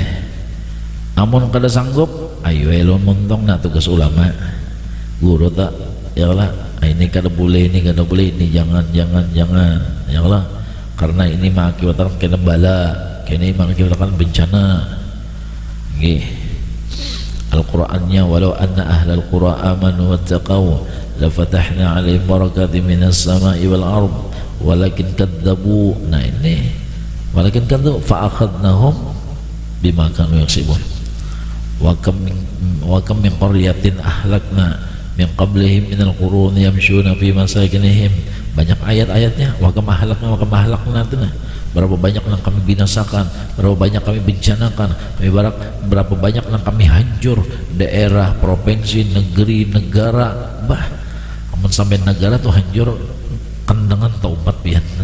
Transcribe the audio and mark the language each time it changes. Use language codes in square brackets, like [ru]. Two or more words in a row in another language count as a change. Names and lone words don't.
[bjn] Amun kada sanggup, ayo elon montong na tugas ulama. Guru tak, ya Allah, ini kada boleh, ini kada boleh, ini jangan. [id] Ya Allah, karena ini mengakibatkan kena bala, kena mengakibatkan bencana. [bjn] Nggih. [ar] Al-Qur'annya ولو أن أهل القرى آمنوا واتقوا لفتحنا عليهم بركات من السماء والأرض ولكن كذبوا. [id] Nah ini [ar] ولكن كذبوا فأخذناهم بما كانوا يكسبون. وكم من قرية أهلكنا من قبلهم من القرون يمشون في مساكنهم. [id] Banyak ayat-ayatnya. [ar] وكم أهلكنا [id] itu nah. Berapa banyak yang kami binasakan, berapa banyak kami bencanakan, berapa banyak yang kami hancur daerah, provinsi, negeri, negara. [bjn] Bah, amun sampai negara tuh hancur kendangan taubat pian.